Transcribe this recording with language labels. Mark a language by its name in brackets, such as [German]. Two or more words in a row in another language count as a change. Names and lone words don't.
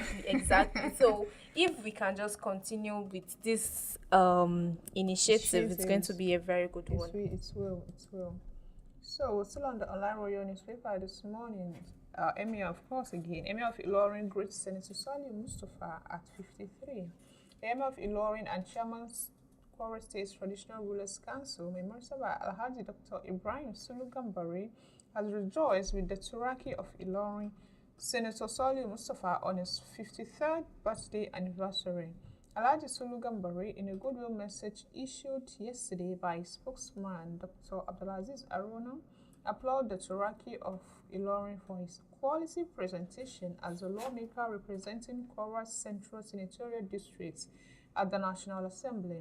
[English] Exactly. So if we can just continue with this initiative, it's going to be a very good one. It will. So we're still on the online royal newspaper this morning. Emir, of course, again. Emir of Ilorin greets Senator Salih Mustafa at 53. The Emir of Ilorin and Chairman Kwara State Traditional Rulers Council, Memorisaba Alhaji Dr. Ibrahim Sulugambari, has rejoiced with the Turaki of Ilorin, Senator Salih Mustafa, on his 53rd birthday anniversary. Alhaji Sulugambari, in a goodwill message issued yesterday by spokesman Dr. Abdulaziz Arona, applauded the Turaki of Ilorin for his quality presentation as a lawmaker representing Kwara Central Senatorial District at the National Assembly.